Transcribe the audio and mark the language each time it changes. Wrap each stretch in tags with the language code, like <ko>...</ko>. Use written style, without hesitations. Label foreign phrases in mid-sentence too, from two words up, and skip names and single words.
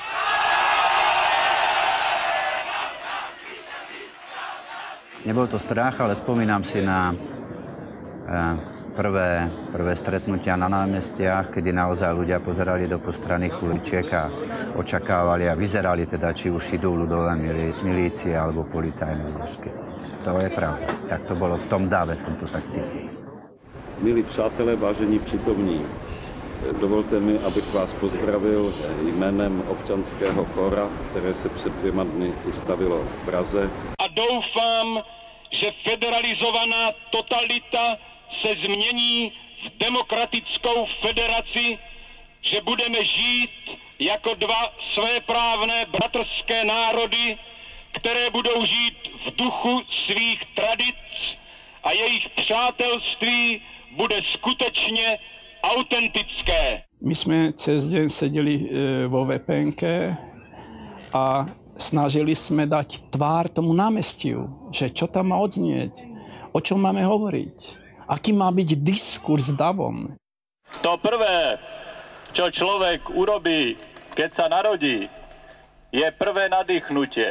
<sk>Nebol to strach, ale spomínam si na prvé stretnutia na námestiach, kedy naozaj ľudia pozerali do postranných uličiek a očakávali a vyzerali teda, či už idú ľudové milície alebo policajné zložky. To je pravda. Tak to bolo v tom dave, som to tak cítil.</sk> <cs>Milí přátelé, vážení přítomní, dovolte mi, abych vás pozdravil jménem občanského kóra, které se před 2 dny ustavilo v Praze. A doufám, že federalizovaná totalita se změní v demokratickou federaci, že budeme žít jako 2 svéprávné bratrské národy, které budou žít v duchu svých tradic a jejich přátelství bude skutečně autentické.</cs> <sk>My sme cez deň sedeli vo VPN-ke a snažili sme dať tvár tomu námestiu, že čo tam má odznieť, o čom máme hovoriť, aký má byť diskurs davom. To prvé, čo človek urobí, keď sa narodí, je prvé nadýchnutie.</sk>